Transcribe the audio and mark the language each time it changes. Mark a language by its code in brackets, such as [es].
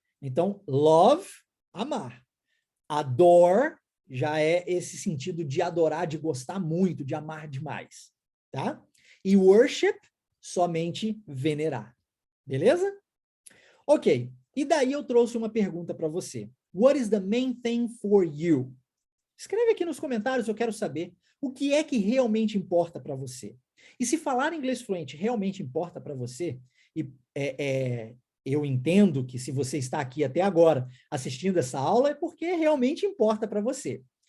[pt] Então, love, amar. Adore já é esse sentido de adorar, de gostar muito, de amar demais, tá? E worship, somente venerar. Beleza? Ok. E daí eu trouxe uma pergunta para você. [en] What is the main thing for you? [pt] Escreve aqui nos comentários, eu quero saber o que é que realmente importa para você. E se falar inglês fluente realmente importa para você, e eu entendo que se você está aqui até agora assistindo essa aula é porque realmente importa para você.